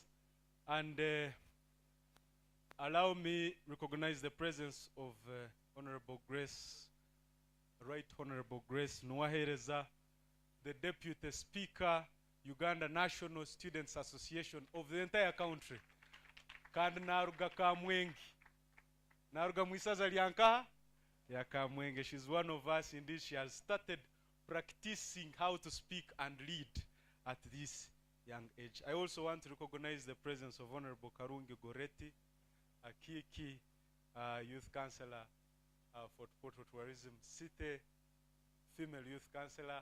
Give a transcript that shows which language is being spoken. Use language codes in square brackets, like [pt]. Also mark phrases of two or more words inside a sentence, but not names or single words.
[en] And allow me recognize the presence of Honorable Grace, Right Honorable Grace Nwahereza, the Deputy Speaker, Uganda National Students Association of the entire country. [ttj] Kandi naruga Kamwengi. Naruga mwisaza lianka ya Kamwenge. [en] She's one of us. Indeed, she has started practicing how to speak and lead at this young age. I also want to recognize the presence of Honorable Karungi Goretti, Akiki, Youth Councillor for Portal Tourism City, Female Youth Councillor.